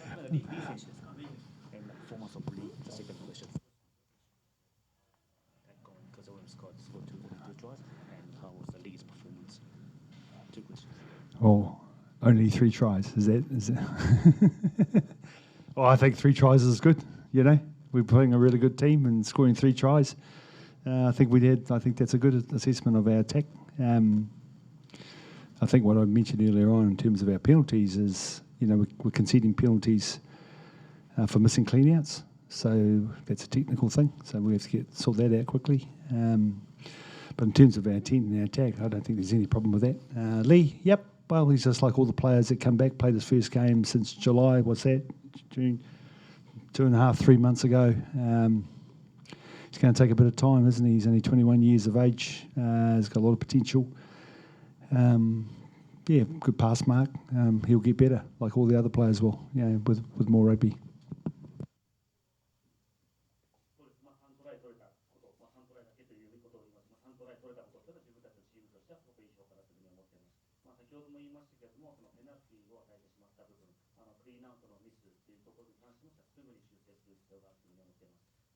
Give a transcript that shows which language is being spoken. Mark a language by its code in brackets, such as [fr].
[ja] リー選手ですかね。 [en] フォーマンスオブリー、the second position. Because Owen scored 2 tries, and how was the Lee's performance? 2 questions. Oh, only 3 tries. Is it? Well, I think 3 tries is good. We're playing a really good team and scoring 3 tries. I think that's a good assessment of our attack. I think what I mentioned earlier on in terms of our penalties is, we're conceding penalties for missing clean-outs. So that's a technical thing. So we have to sort that out quickly. But in terms of our intent and our attack, I don't think there's any problem with that. Lee, yep. Well, he's just like all the players that come back, played his first game since July. What's that? June? 2.5, 3 months ago. It's going to take a bit of time, isn't he? He's only 21 years of age. He's got a lot of potential. Yeah, good pass mark. He'll get better, like all the other players will, with more rugby. [ja] そうです。 3トライ取れたこと、3トライだけということを言います。3トライ取れたことは自分たちのチームとしてはすごくいい評価だというふうに思っています。先ほども言いましたけれども、そのペナルティーを与えてしまった部分、クリーンアウトのミスというところに関してもすぐに修正する必要があるというふうに思っています。